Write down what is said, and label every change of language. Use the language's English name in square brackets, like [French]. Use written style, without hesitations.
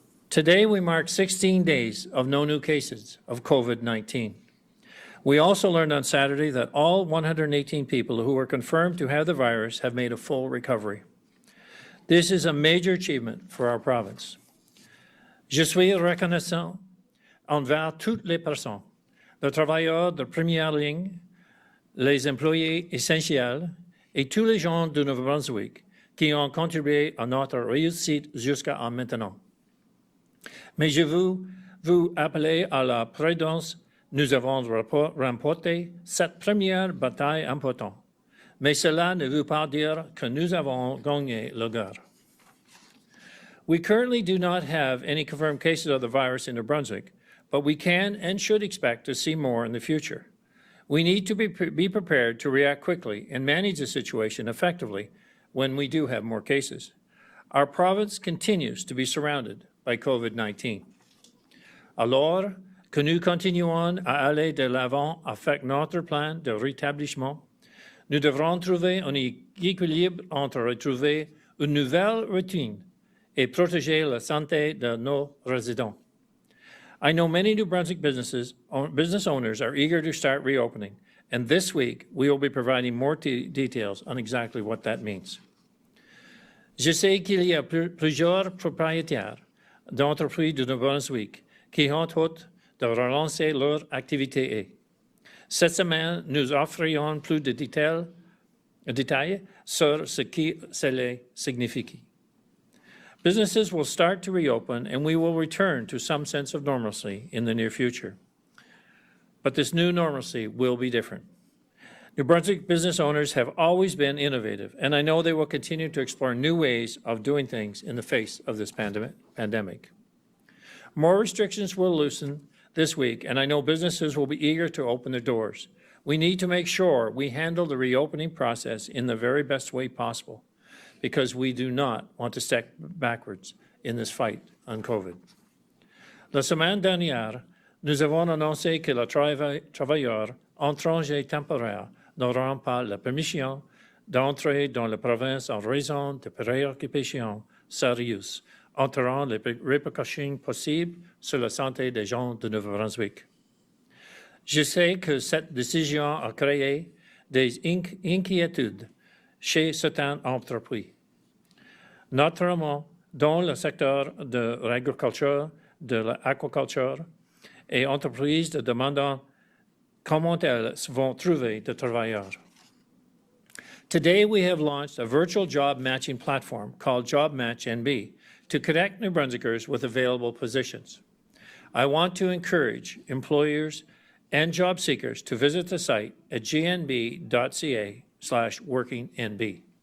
[English] Today, we mark 16 days of no new cases of COVID-19. We also learned on Saturday that all 118 people who were confirmed to have the virus have made a full recovery. This is a major achievement for our province. [French] Je suis reconnaissant envers toutes les personnes, les travailleurs de première ligne, les employés essentiels et tous les gens du Nouveau-Brunswick qui ont contribué à notre réussite jusqu'à maintenant. Mais je veux vous appeler à la prudence. Nous avons remporté cette première bataille importante, mais cela ne veut pas dire que nous avons gagné la guerre. [English] We currently do not have any confirmed cases of the virus in New Brunswick, but we can and should expect to see more in the future. We need to be prepared to react quickly and manage the situation effectively when we do have more cases. Our province continues to be surrounded by COVID-19. [French] Alors que nous continuons à aller de l'avant avec notre plan de rétablissement, nous devrons trouver un équilibre entre retrouver une nouvelle routine et protéger la santé de nos résidents. [English] I know many New Brunswick business owners are eager to start reopening, and this week we will be providing more details on exactly what that means. [French] Je sais qu'il y a plusieurs propriétaires d'entreprises du Nouveau-Brunswick qui ont hâte de relancer leur activité. Cette semaine, nous offrirons plus de détails sur ce que cela signifie. [English] Businesses will start to reopen, and we will return to some sense of normalcy in the near future. But this new normalcy will be different. New Brunswick business owners have always been innovative, and I know they will continue to explore new ways of doing things in the face of this pandemic. More restrictions will loosen this week, and I know businesses will be eager to open their doors. We need to make sure we handle the reopening process in the very best way possible, because we do not want to step backwards in this fight on COVID. [French] La semaine dernière, nous avons annoncé que les travailleurs étrangers temporaires n'auront pas la permission d'entrer dans la province en raison de préoccupations sérieuses entourant les répercussions possibles sur la santé des gens de Nouveau-Brunswick. Je sais que cette décision a créé des inquiétudes chez certaines entreprises, notamment dans le secteur de l'agriculture, de l'aquaculture et entreprises demandant comment elles vont trouver des travailleurs. [English] Today, we have launched a virtual job matching platform called Job Match NB to connect New Brunswickers with available positions. I want to encourage employers and job seekers to visit the site at gnb.ca/workingnb.